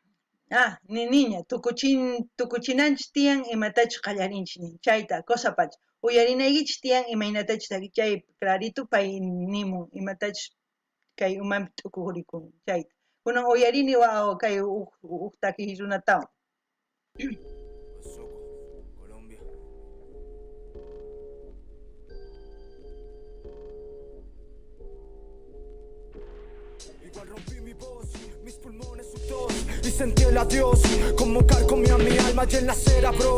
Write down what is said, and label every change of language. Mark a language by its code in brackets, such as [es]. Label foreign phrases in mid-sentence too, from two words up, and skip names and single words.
[qu] niña tukuchinanchis tiyan imatachus qallarinchis nin chayta cosa pacha uyarinaykichis tiyan imaynatachus chay clarito pay nimun imatachus kay umanpi t'ukukurikun chayta kunan uyarini kay huk takiq runatawan. [es] Colombia. Igual rompí mi voz, mis pulmones su tos y sentí el adiós como carcomía mi alma y en la acera, bro.